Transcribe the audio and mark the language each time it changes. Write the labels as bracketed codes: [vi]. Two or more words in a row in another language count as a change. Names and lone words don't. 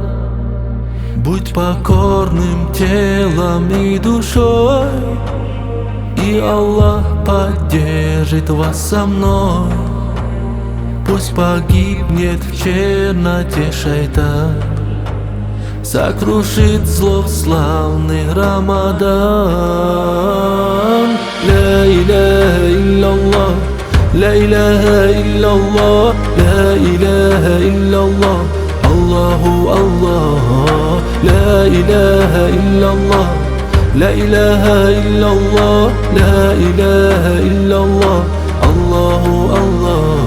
[ru] Будь покорным телом и душой, и Аллах поддержит вас со мной. Пусть погибнет в черноте шайтан, сокрушит зло славный Рамадан. [ar] لا إله إلا الله، لا إله إلا الله، لا إله إلا الله، الله الله. لا إله إلا الله، لا إله إلا الله، لا إله إلا الله، الله الله.